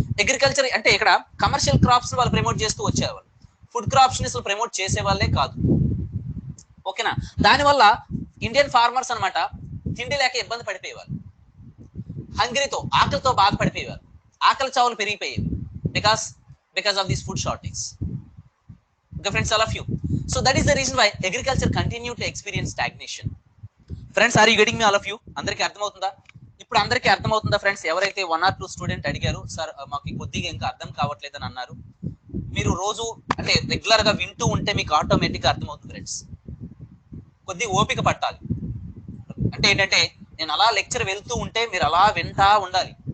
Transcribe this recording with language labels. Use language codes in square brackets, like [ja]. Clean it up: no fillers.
[te] Agriculture అంటే ఇక్కడ commercial crops వాళ్ళు ప్రమోట్ చేస్తూ వచ్చేవాళ్ళు, ఫుడ్ క్రాప్స్ ని అసలు ప్రమోట్ చేసే వాళ్ళే కాదు. ఓకేనా, దానివల్ల ఇండియన్ ఫార్మర్స్ అనమాట తిండి లేక ఇబ్బంది పడిపోయేవాళ్ళు, హంగ్రీతో, ఆకలితో బాధపడిపోయేవారు, ఆకలి చావులు పెరిగిపోయేవి because of this food shortage. [en] Okay friends, all of you. So that is the reason why agriculture continue to experience stagnation. Friends, are you getting me all of you? [te] అందరికీ అర్థమవుతుందా? ఇప్పుడు అందరికీ అర్థమవుతుందా ఫ్రెండ్స్? ఎవరైతే 1 or 2 స్టూడెంట్ అడిగారు sir మాకు కొద్దిగా ఇంకా అర్థం కావట్లేదని అన్నారు, మీరు రోజు అంటే రెగ్యులర్ గా వింటూ ఉంటే మీకు ఆటోమేటిక్ గా అర్థమవుతుంది ఫ్రెండ్స్. కొద్ది ఓపిక పట్టాలి. అంటే ఏంటంటే నేను అలా లెక్చర్ వెళ్తూ ఉంటే మీరు అలా వింటా ఉండాలి.